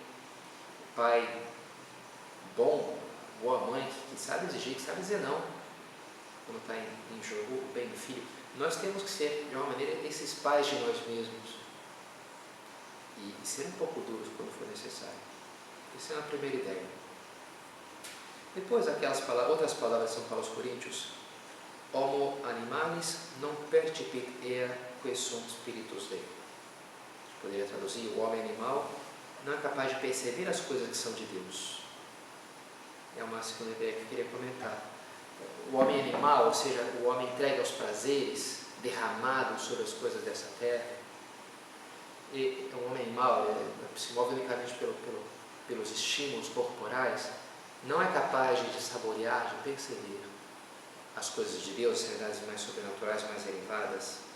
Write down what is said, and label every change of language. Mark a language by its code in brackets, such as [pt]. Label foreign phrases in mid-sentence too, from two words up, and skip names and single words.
[pt] O pai bom, boa mãe, que sabe exigir, que sabe dizer não, quando está em jogo o bem do filho. Nós temos que ser, de uma maneira, esses pais de nós mesmos. E ser um pouco duros quando for necessário. Essa é uma primeira ideia. Depois, outras palavras de São Paulo aos Coríntios: [la] Homo animalis non percipit ea que sum spiritus Dei. [pt] Poderia traduzir: o homem animal não é capaz de perceber as coisas que são de Deus. É uma segunda ideia que eu queria comentar. O homem animal, ou seja, o homem entregue aos prazeres, derramado sobre as coisas dessa terra. E um homem animal se move unicamente pelos estímulos corporais, não é capaz de saborear, de perceber as coisas de Deus, as realidades mais sobrenaturais, mais elevadas.